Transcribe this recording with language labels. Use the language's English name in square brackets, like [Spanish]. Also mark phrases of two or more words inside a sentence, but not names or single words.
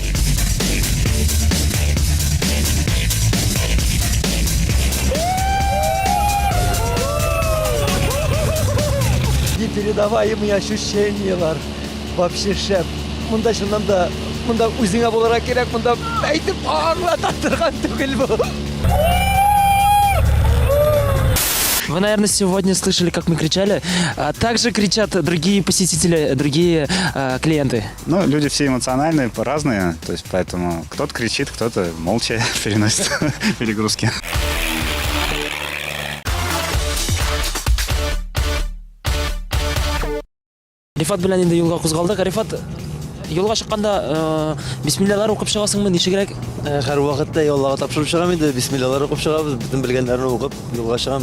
[Russian] Непередаваемые ощущениялар. [Tatar] Вообще шәп. Монда шуннан да, монда үзеңә булырга кирәк, монда әйтеп аңлата торган түгел бу. [Russian] Вы, наверное, сегодня слышали, как мы кричали. Также кричат другие посетители, другие клиенты. Ну, люди все эмоциональные, разные, то есть поэтому кто-то кричит, кто-то молча переносит перегрузки. [Tatar] Рифат белән инде юлга кузгалдык. Рифат, юлга чыкканда бисмиллалар укып чыгасыңмы, ничегрәк? Һәр вакытта Аллага тапшырып чыгам инде, бисмиллалар укып чыгабыз, бөтен белгәннәрне укып, юлга чыгам.